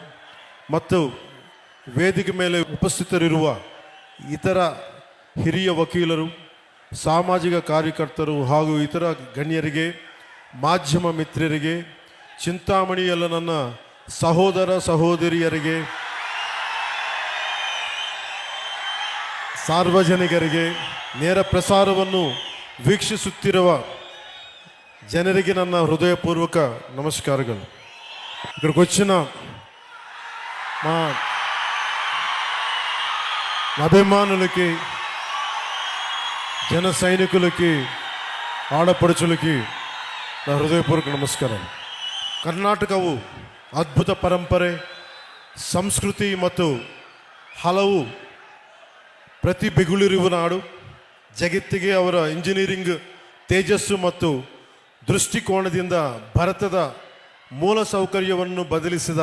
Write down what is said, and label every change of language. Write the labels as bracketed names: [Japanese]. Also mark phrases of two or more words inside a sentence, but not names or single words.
[Kannada] ಮತ್ತು ವೇದಿಕೆ ಮೇಲೆ ಉಪಸ್ಥಿತರಿರುವ ಇತರ ಹಿರಿಯ ವಕೀಲರು, ಸಾಮಾಜಿಕ ಕಾರ್ಯಕರ್ತರು ಹಾಗೂ ಇತರ ಗಣ್ಯರಿಗೆ, ಮಾಧ್ಯಮ ಮಿತ್ರರಿಗೆ, చింతామಣಿಯಲ್ಲ ನನ್ನ ಸಹೋದರ ಸಹೋದರಿಯರಿಗೆ, ಸಾರ್ವಜನಿಕರಿಗೆ, ನೇರ ಪ್ರಸಾರವನ್ನು ವೀಕ್ಷಿಸುತ್ತಿರುವ ಜನರಿಗೆ ನನ್ನ ಹೃದಯಪೂರ್ವಕ ನಮಸ್ಕಾರಗಳು. [Telugu] ఇక్కడికి వచ్చిన మా అభిమానులకి, జన సైనికులకి, ఆడపడుచులకి నా హృదయపూర్వక నమಸ್ಕಾರ. [Kannada] ಕರ್ನಾಟಕವು ಅದ್ಭುತ ಪರಂಪರೆ, ಸಂಸ್ಕೃತಿ ಮತ್ತು ಹಲವು ಪ್ರತಿಭೆಗಳಿರುವ ನಾಡು. ಜಗತ್ತಿಗೆ ಅವರ ಇಂಜಿನಿಯರಿಂಗ್ ತೇಜಸ್ಸು ಮತ್ತು ದೃಷ್ಟಿಕೋನದಿಂದ ಭಾರತದ ಮೂಲಸೌಕರ್ಯವನ್ನು ಬದಲಿಸಿದ